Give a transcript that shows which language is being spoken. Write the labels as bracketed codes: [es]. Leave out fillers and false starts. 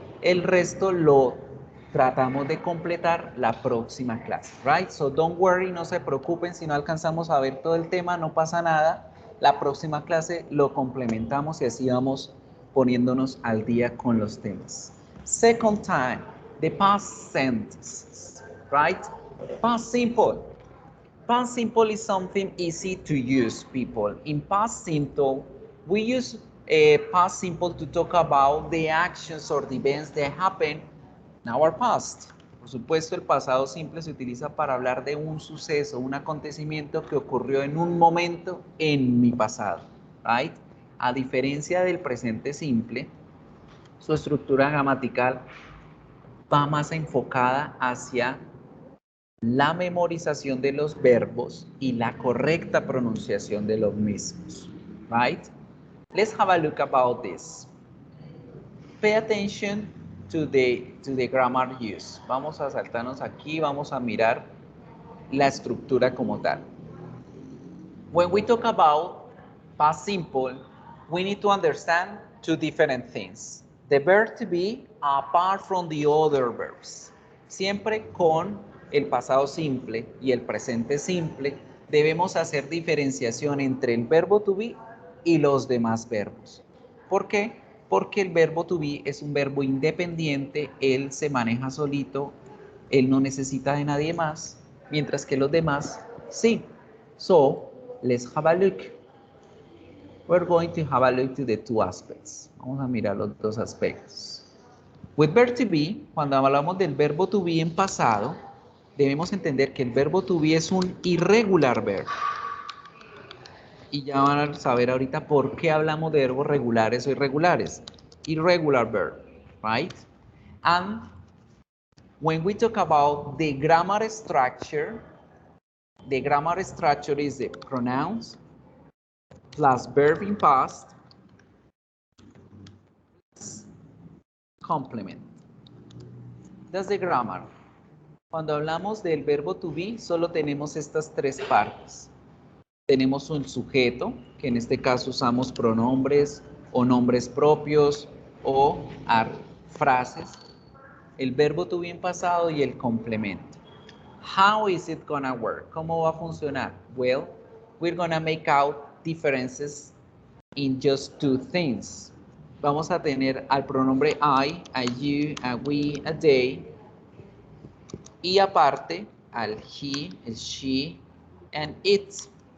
[es] El resto lo tratamos de completar la próxima clase, right? [en] So don't worry, [es] no se preocupen si no alcanzamos a ver todo el tema, no pasa nada. La próxima clase lo complementamos y así vamos poniéndonos al día con los temas. [en] Second time, the past tense, right? Past simple. Past simple is something easy to use, people. In past simple, we use past simple to talk about the actions or the events that happen in our past. [es] Por supuesto, el pasado simple se utiliza para hablar de un suceso, un acontecimiento que ocurrió en un momento en mi pasado, right? A diferencia del presente simple, su estructura gramatical va más enfocada hacia la memorización de los verbos y la correcta pronunciación de los mismos, right? [en] Let's have a look about this. Pay attention to the grammar use. [es] Vamos a saltarnos aquí, vamos a mirar la estructura como tal. [en] When we talk about past simple, we need to understand two different things. The verb to be apart from the other verbs. [es] Siempre con el pasado simple y el presente simple, debemos hacer diferenciación entre el verbo to be y los demás verbos. ¿Por qué? Porque el verbo to be es un verbo independiente, él se maneja solito, él no necesita de nadie más, mientras que los demás sí. [en] So, let's have a look. We're going to have a look to the two aspects. [es] Vamos a mirar los dos aspectos. [en] With verb to be, [es] cuando hablamos del verbo to be en pasado, debemos entender que el verbo to be es un irregular verb. Y ya van a saber ahorita por qué hablamos de verbos regulares o irregulares. [en] Irregular verb, right? And when we talk about the grammar structure is the pronouns plus verb in past complement. That's the grammar. [es] Cuando hablamos del verbo to be, solo tenemos estas tres partes. Tenemos un sujeto, que en este caso usamos pronombres o nombres propios o frases. El verbo to be en pasado y el complemento. [en] How is it gonna work? [es] ¿Cómo va a funcionar? [en] Well, we're gonna make out differences in just two things. [es] Vamos a tener al pronombre I, a you, a we, a they. Y aparte, al he, el she, and it.